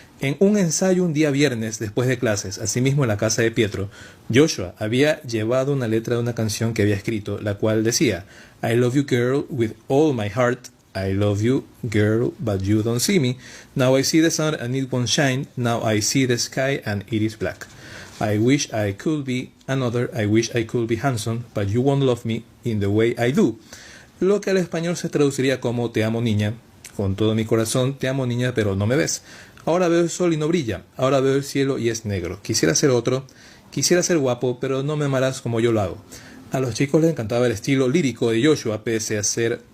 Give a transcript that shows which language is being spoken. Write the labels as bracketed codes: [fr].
[es] En un ensayo un día viernes después de clases, asimismo en la casa de Pietro, Joshua había llevado una letra de una canción que había escrito, la cual decía: [en] I love you girl with all my heart, I love you girl but you don't see me, now I see the sun and it won't shine, now I see the sky and it is black. I wish I could be another, I wish I could be handsome, but you won't love me in the way I do. [es] Lo que al español se traduciría como: te amo niña, con todo mi corazón, te amo niña, pero no me ves. Ahora veo el sol y no brilla, ahora veo el cielo y es negro. Quisiera ser otro, quisiera ser guapo, pero no me amarás como yo lo hago. A los chicos les encantaba el estilo lírico de Joshua, pese a ser